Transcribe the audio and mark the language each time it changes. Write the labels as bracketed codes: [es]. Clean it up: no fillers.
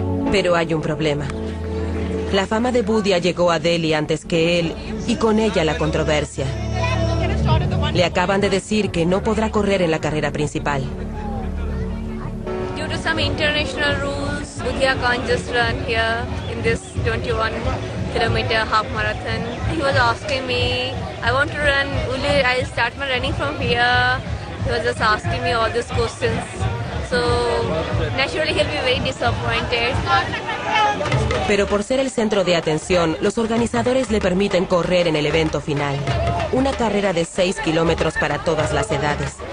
[es] Pero hay un problema. La fama de Bhutia llegó a Delhi antes que él y con ella la controversia. Le acaban de decir que no podrá correr en la carrera principal. [en] Due to some international rules, Bhutia can't just run here in this 21-kilometer half marathon. He was asking me, I want to run, I'll start my running from here. He was just asking me all these questions. So, naturally he'll be very disappointed. [es] Pero por ser el centro de atención, los organizadores le permiten correr en el evento final. Una carrera de 6 kilómetros para todas las edades.